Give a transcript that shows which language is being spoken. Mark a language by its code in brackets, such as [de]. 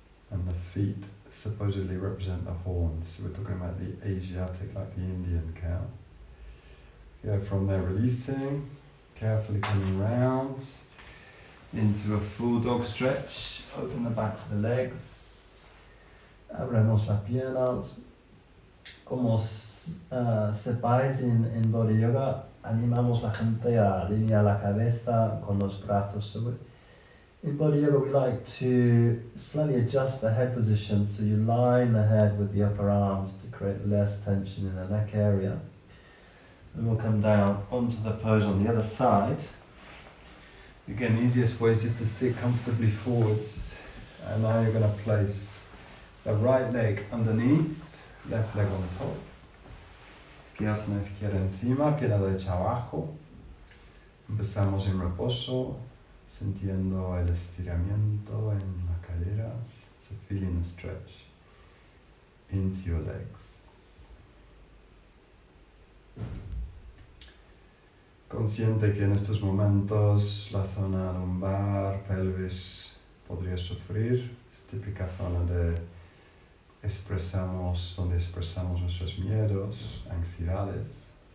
[en] And the feet supposedly represent the horns. So we're talking about the Asiatic, like the Indian cow. Yeah, from there releasing, carefully coming round into a full dog stretch. Open the backs of the legs. [es] Abrimos las piernas. Como sepáis, en Body Yoga animamos la gente a alinear la cabeza con los brazos. [en] So in Body Yoga we like to slightly adjust the head position, so you line the head with the upper arms to create less tension in the neck area. And we'll come down onto the pose on the other side. Again, the easiest way is just to sit comfortably forwards. And now you're going to place the right leg underneath, left leg on top. [es] Pierna izquierda encima, pierna derecha abajo. Empezamos en reposo, sintiendo el estiramiento en las caderas. [en] So feeling the stretch into your legs. [es] Consciente que en estos momentos la zona lumbar, pelvis podría sufrir. Es típica zona donde expresamos nuestros miedos, ansiedades.